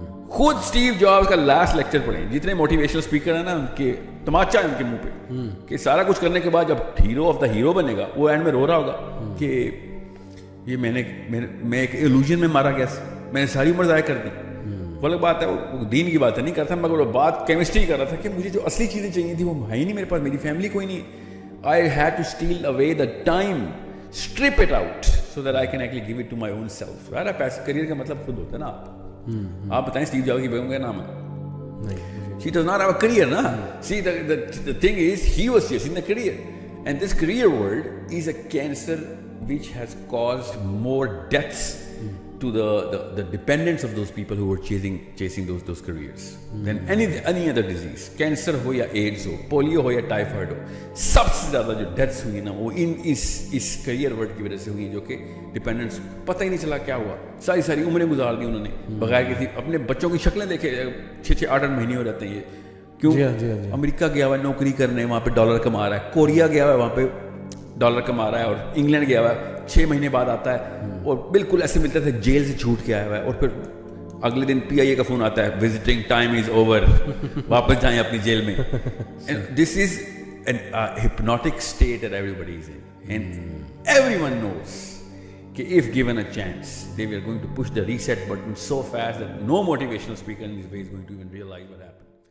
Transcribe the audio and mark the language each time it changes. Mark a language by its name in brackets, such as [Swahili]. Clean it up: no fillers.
[Urdu] خود Steve jobs کا last lecture پڑھیں. جتنے موٹیویشنل اسپیکر ہیں نا, ان کے تماچا ہے ان کے منہ پہ کہ سارا کچھ کرنے کے بعد جب ہیرو آف دا ہیرو بنے گا, وہ اینڈ میں رو رہا ہوگا کہ یہ میں ایک ایلوژن میں مارا گیا, میں نے ساری عمر ضائع کر دی. وہ الگ بات ہے, وہ دین کی بات نہیں کرتا, مگر وہ بات کیمسٹری کر رہا تھا کہ مجھے جو اصلی چیزیں چاہیے تھی وہ ہے ہی نہیں میرے پاس, میری فیملی کوئی نہیں. [English] I had to steal away the time, strip it out so that I can actually give it to my own self. [Urdu] یار پیسے کریئر کا مطلب خود ہوتا ہے نا. آپ بتائیں اسٹیو جابس کی بیگم کا نام ہے, [English] she does not have a career [Urdu] na. [English] See the thing is he was chasing the career, and this career world is a cancer which has caused more deaths to the dependents of those people who were chasing those careers than any other disease. [Urdu] Cancer ho ya AIDS ho, polio ho ya typhoid ho, سب سے زیادہ جو deaths ہوئی نا وہ اس career word کی وجہ سے ہوئی, جو کہ ڈپینڈنٹس پتہ ہی نہیں چلا کیا ہوا, ساری عمریں گزار دی انہوں نے بغیر کسی. اپنے بچوں کی شکلیں دیکھے, 6-8 مہینے ہو جاتے ہیں یہ, کیوں امریکہ گیا ہوا ہے نوکری کرنے, وہاں پہ ڈالر کما رہا ہے, کوریا گیا ہوا ہے وہاں پہ ڈالر کما رہا ہے, اور انگلینڈ گیا ہوا ہے 6 مہینے بعد آتا ہے اور بالکل ایسے ملتا تھا جیل سے چھوٹ کے آیا ہوا ہے, اور پھر اگلے دن پی آئی اے کا فون آتا ہے, [English] visiting time is over, [Urdu] واپس جائیں اپنی جیل میں. [English] This is an hypnotic state that everybody is in, and everyone knows that if given a chance they were going to push the reset button so fast that no motivational speaker in this way is going to even realize what happened.